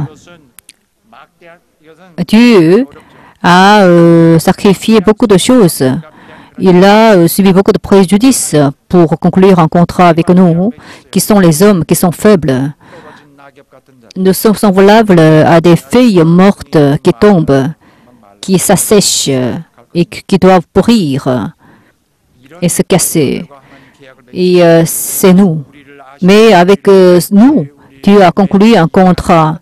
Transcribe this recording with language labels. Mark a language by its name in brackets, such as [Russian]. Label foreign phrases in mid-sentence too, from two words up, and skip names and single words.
[Korean] 이것은 막대한 이것은 [French] Dieu [Korean] 어렵죠. [French] a sacrifié beaucoup de choses. Il a subi beaucoup de préjudices pour conclure un contrat avec nous, qui sont les hommes qui sont faibles. [Korean] 떨어진 낙엽 [French] nous sommes semblables à des feuilles mortes qui tombent, qui s'assèchent et qui doivent pourrir et se casser. Et c'est nous. Mais avec nous, Dieu a conclu un contrat.